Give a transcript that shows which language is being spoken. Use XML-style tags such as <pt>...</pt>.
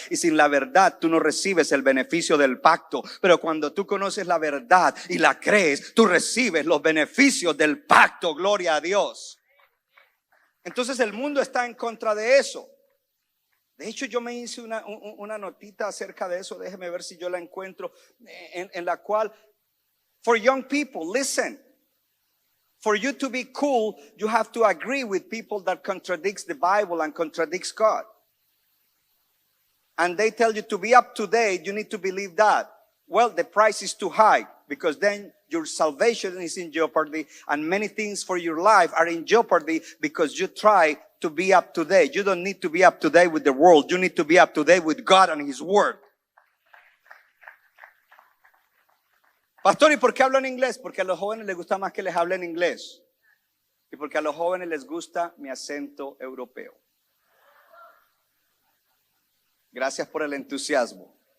<es>Y sin la verdad tú no recibes el beneficio del pacto. Pero cuando tú conoces la verdad y la crees, tú recibes los beneficios del pacto. Gloria a Dios. Entonces el mundo está en contra de eso. De hecho, yo me hice una notita acerca de eso. Déjeme ver si yo la encuentro. En la cual,</es> <en>for young people, listen. For you to be cool, you have to agree with people that contradicts the Bible and contradicts God. And they tell you to be up to date, you need to believe that. Well, the price is too high because then your salvation is in jeopardy and many things for your life are in jeopardy because you try to be up to date. You don't need to be up to date with the world. You need to be up to date with God and His Word.</en> <es>Pastor, ¿y por qué hablo en inglés? Porque a los jóvenes les gusta más que les hable en inglés. Y porque a los jóvenes les gusta mi acento europeo. Gracias por el entusiasmo.</es>